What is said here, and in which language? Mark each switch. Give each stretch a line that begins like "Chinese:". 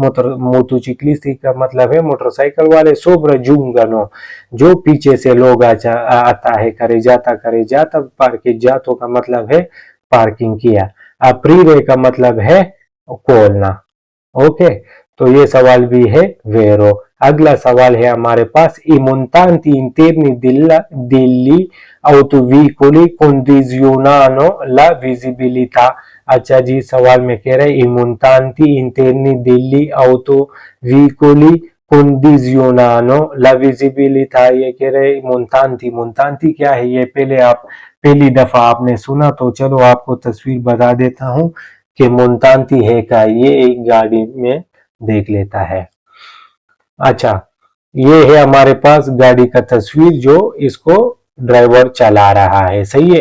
Hindi: मोटोचिकलिस्ती का मतलब है मोटरसाइकिल वाले, सोब्राजुंगनो जो पीछे से लोग आता है, करे जाता पार्किंग जातो का मतलब है पार्किंग किया, अप्रीरे का मतलब है खोलना। ओके, तो ये सवाल भी है वेरो। अगला सवाल है हमारे पास,
Italian: i montanti interni degli autoveicoli condizionano la visibilità।
Hindi: अच्छा जी, सवाल में कह रहे
Italian: i montanti interni degli autoveicoli condizionano la visibilità।
Hindi: ये कह रहे montanti, montanti क्या है ये पहली दफा आपने सुना, तो चलो आपको तस्वीर बता देता हूँ कि montanti है क्या। ये एक गाड़ी में देख लेता है। अच्छा, ये है हमारे पास गाड़ी का तस्वीर जो इसको ड्राइवर चला रहा है, सही है।